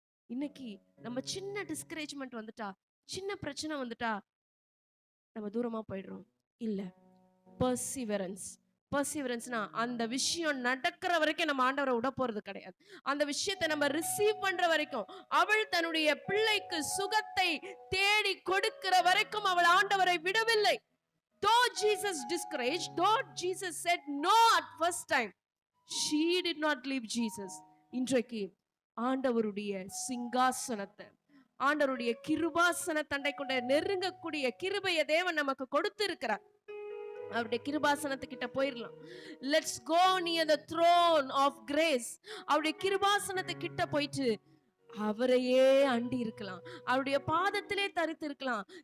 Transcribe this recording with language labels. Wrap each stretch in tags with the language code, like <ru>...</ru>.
<ta>இன்னைக்கு நம்ம சின்ன டிஸ்கரேஜ்மெண்ட் வந்துட்டா, சின்ன பிரச்சனை வந்துட்டா நம்ம தூரமா போயிடுறோம். இல்ல, பர்சிவரன்ஸ். பர்சிவரன்ஸ்னா அந்த விஷயம் நடக்கிற வரைக்கும் நம்ம ஆண்டவரை விட போறது கிடையாது. அந்த விஷயத்தை நம்ம ரிசீவ் பண்ற வரைக்கும், அவள் தன்னுடைய பிள்ளைக்கு சுகத்தை தேடி கொடுக்கிற வரைக்கும் அவள் ஆண்டவரை விடவில்லை.</ta> <en>Though Jesus discouraged, though Jesus said no at first time, she did not leave Jesus.</en> <ta>இன்றைக்கு ஆண்டவருடைய சிங்காசனத்தை, ஆண்டவருடைய கிருபாசன தண்டை கொண்ட நெருங்கக்கூடிய கிருபைய தேவன் நமக்கு கொடுத்து இருக்கிறார். அவருடைய கிருபாசனத்துக்கிட்ட போயிடலாம்.</ta> <en>Let's go near the throne of grace.</en> <ta>அவருடைய கிருபாசனத்துக்கிட்ட போயிட்டு அவரையே அண்டி இருக்கலாம், அவருடைய பாதத்திலே தரித்து இருக்கலாம்.</ta>